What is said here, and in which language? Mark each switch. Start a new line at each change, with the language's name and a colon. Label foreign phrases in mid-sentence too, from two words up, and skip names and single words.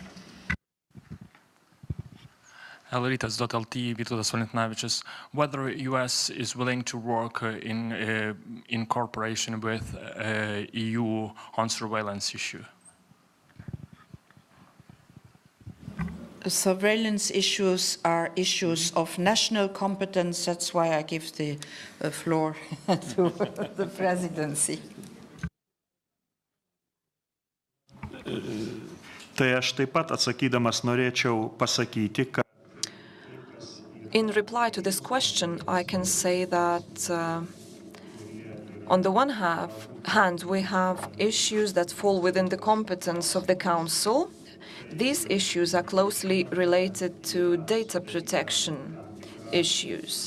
English: Elitas.lt, Vytautas Valentinavičius, whether US is willing to work in cooperation with EU on surveillance issue. Surveillance issues are issues of national competence. That's why I give the floor to the presidency.
Lithuanian: Tai aš taip pat atsakydamas norėčiau pasakyti, kad
English: In reply to this question, I can say that on the one hand, we have issues that fall within the competence of the Council. These issues are closely related to data protection issues.